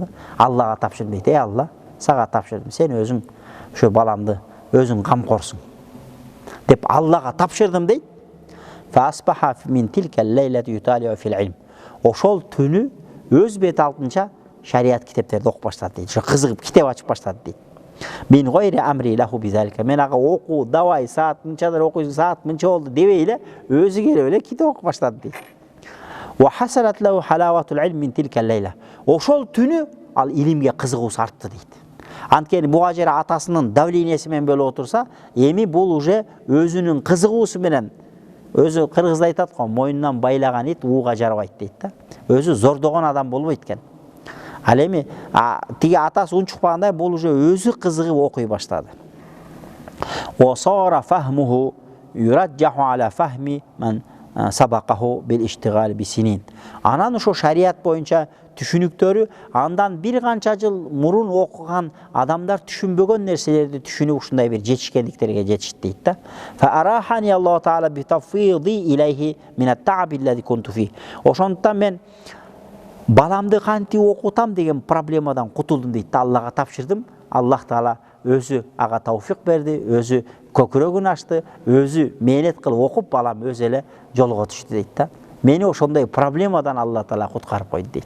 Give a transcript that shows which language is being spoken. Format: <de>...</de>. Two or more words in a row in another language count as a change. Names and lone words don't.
<ky>Аллага тапшырдым дейт. Алла, сага тапшырдым. Сен өзүң ушу баламды өзүң камкорсуң деп Аллага тапшырдым дейт.</ky> <ar>فأصبح من تلك الليلة يطالع في العلم.</ar> <ky>Ошол түнү өз бет алдынча шариат китептерди окуп баштады дейт. Ошо кызыгып китеп ачып баштады дейт.</ky> <ar>من غير أمر له بذلك.</ar> <ky>Мен ага окуу, давай саат мынчадар окуйсуң, саат мынча болду дебей эле өзү келип эле китеп окуп баштады дейт.</ky> <ar>وحصلت له حلاوة العلم من تلك الليلة.</ar> <ky>Ошол түнү ал илимге кызыгуусу артты дейт. Анткени буга жер атасынын давлениеси менен болуп отурса, эми бул уже өзүнүн кызыгуусу менен, өзү кыргызда айтат го, мойнунан байлаган ит ууга жарабайт дейт да. Өзү зордогон адам болбойт экен. Ал эми тиги атасы унчукпагандай бул уже өзү кызыгып окуй баштады.</ky> <ar>وصار فهمه يرجح على فهم من سبقه بالاشتغال بسنين.</ar> <ky>Анан ошо шариат боюнча түшүнүктөрү андан бир канча жыл мурун окуган адамдар түшүнбөгөн нерселерди түшүнүп ушундай бир жетишкендиктерге жетишти дейт да.</ky> <ar>فأراحني الله تعالى بتفويضه إليه من التعب الذي كنت فيه.</ar> <ky>Ошондуктан мен баламды кантип окутам деген проблемадан кутулдум дейт. Аллага тапшырдым. Аллах таала өзү ага тауфик берди, өзү көкүрөгүн ачты, өзү мээнет кылып окуп балам өзү эле жолго түштү дейт да. Мени ошондой проблемадан Алла таала куткарып койду дейт.</ky>